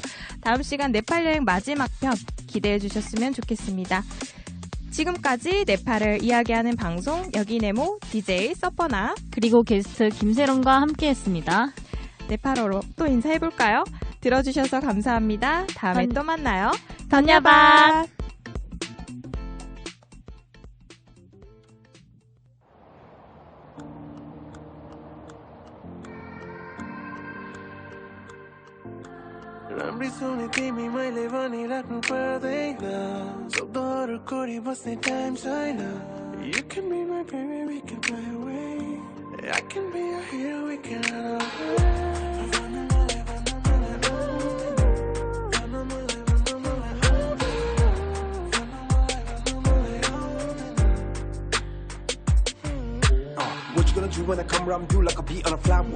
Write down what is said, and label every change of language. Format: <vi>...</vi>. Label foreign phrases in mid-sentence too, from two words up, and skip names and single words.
<ko>다음 시간 네팔 여행 마지막 편 기대해 주셨으면 좋겠습니다. 지금까지 네팔을 이야기하는 방송 여기네모 DJ 서퍼나 그리고 게스트 김세롬과 함께했습니다. 네팔어로 또 인사해볼까요? 들어주셔서 감사합니다. 다음에 또 만나요. 던야바!</ko> <ne>राम्री सुने तिमी मैले भनिराख्नु पर्दैन शब्दहरू कोरी बस्ने टाइम छैन</ne> <en>You can be my baby, we can fly away I can be your hero, we can run away What you gonna do when I come around you like a bee on a flower?</en>